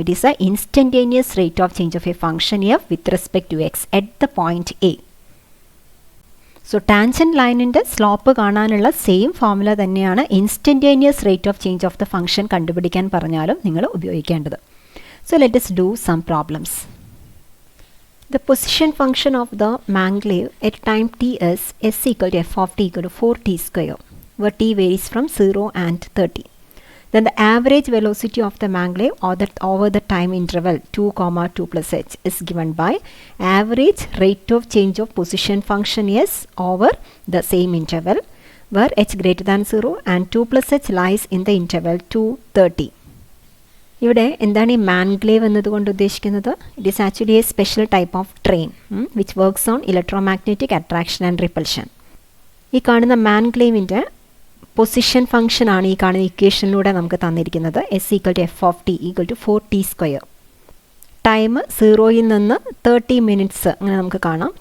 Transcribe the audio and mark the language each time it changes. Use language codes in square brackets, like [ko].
[en] It is a instantaneous rate of change of a function f with respect to x at the point a. [ml] So tangent ലൈനിൻ്റെ slope കാണാനുള്ള same formula തന്നെയാണ് instantaneous rate of change of the function കണ്ടുപിടിക്കാൻ പറഞ്ഞാലും നിങ്ങൾ ഉപയോഗിക്കേണ്ടത്. [en] So let us do some problems. The position function of the maglev at time t is s equal to f of t equal to 4t square, where t varies from 0 and 30. Then the average velocity of the maglev over the time interval 2, 2 plus h is given by average rate of change of position function s over the same interval, where h greater than 0 and 2 plus h lies in the interval 2, 30. [ml] ഇവിടെ എന്താണ് ഈ മാൻഗ്ലേവ് എന്നതുകൊണ്ട് ഉദ്ദേശിക്കുന്നത്? [en] It is actually a special type of train which works on electromagnetic attraction and repulsion. [ml] ഈ കാണുന്ന മാൻഗ്ലേവിൻ്റെ position function ആണ് ഈ കാണുന്ന ഇക്വേഷനിലൂടെ നമുക്ക് തന്നിരിക്കുന്നത്. [en] S equal to f of t equal to 4t square. [ml] Time 0യിൽ നിന്ന് 30 മിനിറ്റ്സ് അങ്ങനെ നമുക്ക് കാണാം.